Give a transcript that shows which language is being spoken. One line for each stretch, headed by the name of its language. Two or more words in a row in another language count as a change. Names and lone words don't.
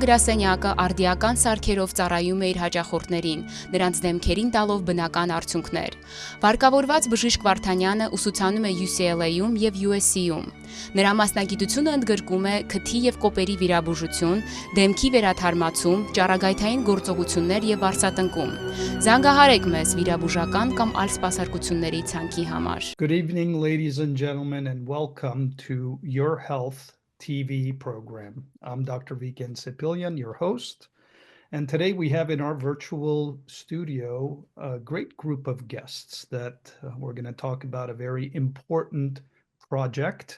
Armenian: գրասենյակը արդիական սարքերով ծառայում է իր հաճախորդներին, նրանց դեմքերին տալով բնական արդյունքներ։ Վարկավորված բժիշկ Վարդանյանը ուսուցանում է UCLA-ում եւ USC-ում։ Նրա մասնագիտությունը ընդգրկում է քթի եւ կոպերի վիրաբուժություն, դեմքի վերաթարմացում, ճառագայթային գործողություններ եւ վարսատնկում։ Զանգահարեք մեզ վիրաբուժական կամ այլ սպասարկությունների ցանկի համար։
English: Good evening, ladies and gentlemen, and welcome to Your Health TV program. I'm Dr. Vicken Sepilian, your host, and today we have in our virtual studio a great group of guests that we're going to talk about a very important project.